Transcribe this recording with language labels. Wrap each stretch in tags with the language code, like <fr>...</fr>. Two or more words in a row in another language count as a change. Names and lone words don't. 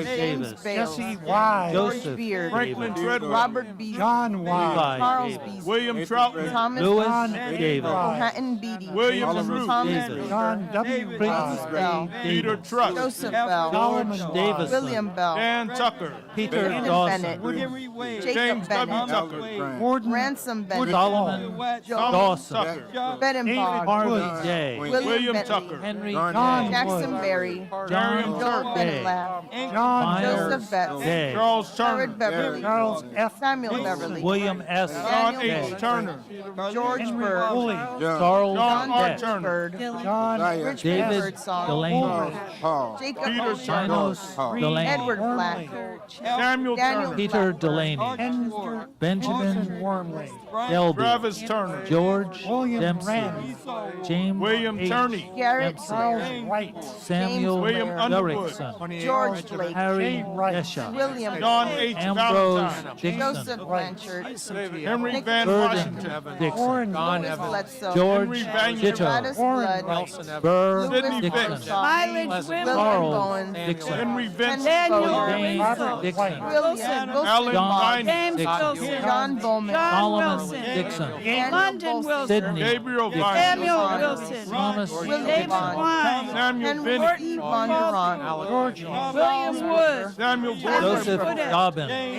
<en>James Davis. Bales. Jesse Wise. George Joseph Beard. Franklin Davis. Treadwell. Robert B. John Wise. Levi Charles Davis. B. William Troutman. Thomas Louis John Davis. Hatton Beatty. William Thomas Root. Davis. John W. Francis Bell. Peter Truss. Joseph Bell. Solomon Davis. William Bell. Dan Tucker. Peter Brandon Dawson. Bennett. Henry Wade. Jacob James W. Bennett. Tucker. Gordon Ransom Bennett. Solomon Thomas Dawson. Tucker. Bedenbaugh. Harvey J. William Bentley. Tucker. Henry John Jackson Wood. Berry. John Joel Gay. Bennett Lapp. John Myers Joseph Betts. Gay. Charles Turner. Howard Beverly. Charles F. Samuel Beverly. William S. John Daniel H. Gay. Turner. George Henry Bird. Woolley. Charles John R. Betts. Turner. Bird. John Rich David Birdsong. Delaney. Jacob Peter O'Shea. Janos Delaney. Edward Black. Samuel Daniel Turner. Peter Delaney. Henry Benjamin Wormley. Delby. Travis Turner. George William Dempsey. Rand. James William H. Turney. Garrett Dempsey. Charles Sayre. Wright. Samuel William Underwood. Derrickson. George Blake. Harry Esha. William John H. Ambrose Valentine. Dixon. Joseph Blanchard. Henry Nick Van Gordon Washington. Dixon. Warren Don Louis Evans, Bledsoe. George Henry Van Ditto. Gladys Warren Blood. Nelson Evans, Burr Sidney Dixon. Fitz. Mileage William women. Charles Bowen. Dixon. Henry Vincent. Daniel Bowen. James Winslow. Dixon. William Alan Wilson. Viney. James Wilson. John Bowman. John Solomon Wilson. Dixon. London Wilson. Sidney. Gabriel Vine. Samuel Wilson. Thomas David Wine. Samuel Henry Benny. Von George. William Wood. Samuel Joseph Boyd. Dobbin.</en>